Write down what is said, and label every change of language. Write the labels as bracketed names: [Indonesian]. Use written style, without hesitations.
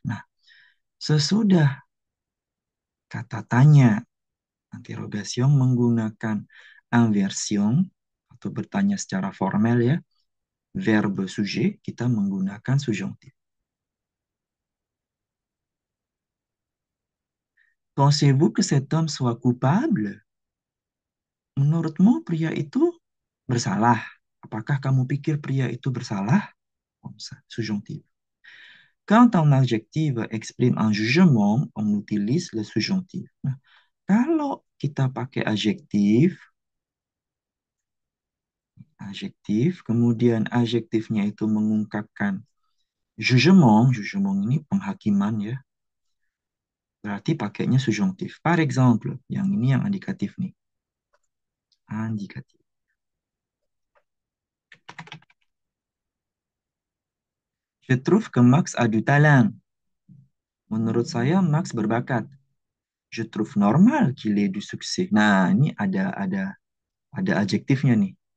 [Indonesian] Nah, sesudah kata tanya interrogation menggunakan inversion atau bertanya secara formal ya, verbe sujet kita menggunakan subjonctif. [French] Pensez-vous que cet homme soit coupable? [Indonesian] Menurutmu pria itu bersalah? Apakah kamu pikir pria itu bersalah? [French] Comme ça, subjonctif. Quand un adjectif exprime un jugement, on utilise le subjonctif. [Indonesian] Nah, kalau kita pakai adjektif, kemudian adjektifnya itu mengungkapkan jugement, jugement ini penghakiman ya, berarti pakainya subjonctif. [French] Par exemple, [Indonesian] yang ini yang indikatif nih. Indikatif. [French] Je trouve que Max a du talent. [Indonesian] Menurut saya Max berbakat. [French] Je trouve normal qu'il ait du succès. [Indonesian] Nah, ini ada adjektifnya nih.